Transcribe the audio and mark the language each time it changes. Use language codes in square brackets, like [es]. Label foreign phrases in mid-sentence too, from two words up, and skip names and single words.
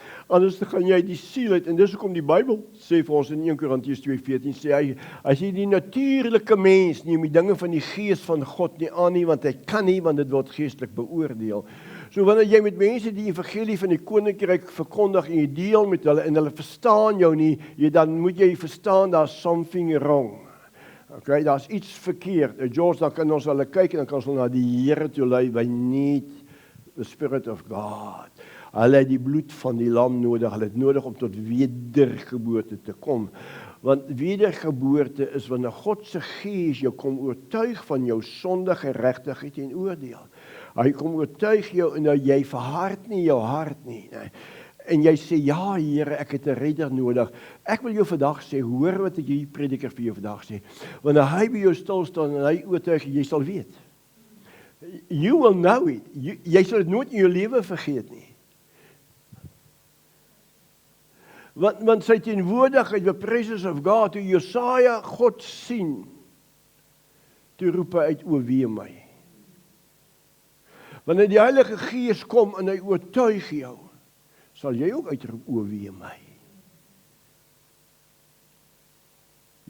[af] Anders gaan jy die siel uit, en dis hoekom die Bybel sê vir ons in 1 Korintiërs 2:14, sê hy, as jy die natuurlike mens nie met dinge van die gees van God nie aan nie, want hy kan nie, want dit word geestelik beoordeel. So wanneer jy met mense die evangelie van die koninkryk verkondig en jy deel met hulle en hulle verstaan jou nie, dan moet jy verstaan daar's [en] something wrong. [af] Okay, daar's iets verkeerd. George, dan kan ons hulle kyk en dan kan ons na die Here toe lei. [en] We need the Spirit of God. [af] Hulle het die bloed van die lam nodig. Hulle het nodig om tot wedergeboorte te kom. Want wedergeboorte is wanneer God se gees jou kom oortuig van jou sonde, geregtigheid en oordeel. Hy kom oortuig jou en nou jy verhard nie jou hart nie. En jy sê, ja Here, ek het 'n redder nodig. Ek wil jou vandag sê, hoor wat ek hierdie prediker vir jou vandag sê. Wanneer hy by jou stil staan en hy oortuig, jy sal weet. [en] You will know it. [af] Jy sal dit nooit in jou lewe vergeet nie. Want sy teenwoordigheid, [en] the presence of God, [af] toe Jesaja God sien, toe roep hy uit, o wee my. Wanneer die Heilige Gees kom en hy oortuig jou, sal jy ook uitroep, o wee my.